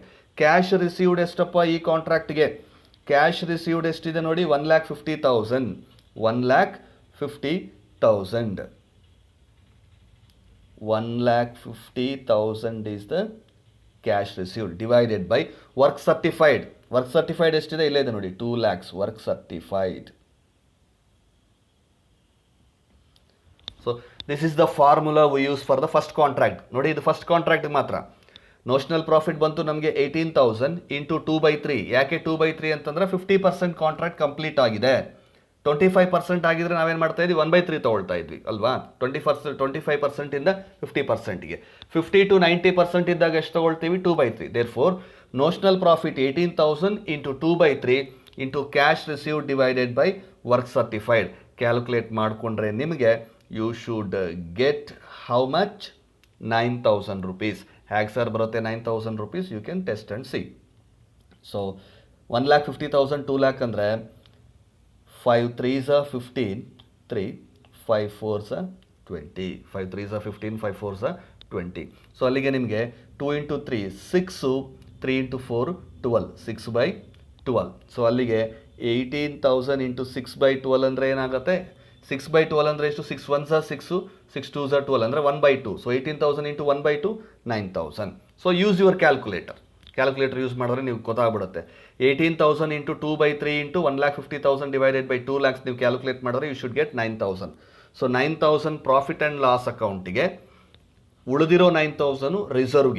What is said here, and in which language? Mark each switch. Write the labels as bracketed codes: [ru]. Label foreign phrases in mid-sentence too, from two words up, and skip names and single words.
[en] cash received [kn] ಎಷ್ಟಪ್ಪ ಈ ಕಾಂಟ್ರಾಕ್ಟ್ಗೆ? [en] cash received [kn] ಎಷ್ಟಿದೆ ನೋಡಿ, 1,50,000. 1,50,000. [en] 1,50,000 is the cash received divided by work certified. Work certified [kn] ಎಷ್ಟಿದೆ? ಇಲ್ಲೇ ಇದೆ ನೋಡಿ, [en] 2 lakhs work certified. So this is the formula we use for the first contract. [kn] ನೋಡಿ, ಇದು [en] first contract [kn] ಮಾತ್ರ. [en] notional profit [kn] ಬಂತು ನಮಗೆ 18,000 ಇಂಟು 2/3. ಯಾಕೆ 2/3 ಅಂತಂದರೆ 50% [en] contract complete [kn] ಆಗಿದೆ. 25% ಆಗಿದ್ರೆ ನಾವೇನು ಮಾಡ್ತಾ ಇದ್ವಿ, 1/3 ತೊಗೊಳ್ತಾ ಇದ್ವಿ ಅಲ್ವಾ. 25%ಇಂದ 50%ಗೆ 50 to 90% ಇದ್ದಾಗ ಎಷ್ಟು ತೊಗೊಳ್ತೀವಿ, 2/3. [en] therefore notional profit 18,000 into 2/3 into cash received divided by work certified. [kn] ಕ್ಯಾಲ್ಕುಲೇಟ್ ಮಾಡಿಕೊಂಡ್ರೆ ನಿಮಗೆ [en] you should get how much, 9,000 rupees. [kn] ಹೇಗೆ ಸರ್ ಬರುತ್ತೆ [en] 9,000 rupees? you can test and see. ಸೊ 1,50,000 2 lakh ಅಂದರೆ 5 3s are 15, 3, 5 4s are 20. 5 3s are 15, 5 4s are 20. [kn] ಸೊ ಅಲ್ಲಿಗೆ ನಿಮಗೆ 2 ಇಂಟು 3 6, 3 ಇಂಟು 4 12, 6/12. ಸೊ ಅಲ್ಲಿಗೆ 18,000 ಇಂಟು 6/12 ಅಂದರೆ ಏನಾಗುತ್ತೆ, 6/12 ಅಂದರೆ ಎಷ್ಟು, [en] 6 1s are 6, 6 2s are 12 [kn] ಅಂದರೆ 1/2. ಸೊ 18,000 ಇಂಟು 1/2 9,000. [en] so use your calculator [kn] ಯೂಸ್ ಮಾಡಿದ್ರೆ ನೀವು ಗೊತ್ತಾಗ್ಬಿಡುತ್ತೆ. [en] 18,000 into 2/3 into 1,50,000 divided by 2 lakhs [kn] ನೀವು ಕ್ಯಾಲ್ಕುಲೇಟ್ ಮಾಡಿದ್ರೆ [en] you should get 9,000. [kn] ಸೊ 9,000 [en] profit and loss [kn] ಅಕೌಂಟಿಗೆ, ಉಳಿದಿರೋ 9,000 ರಿಸರ್ವ್ಗೆ.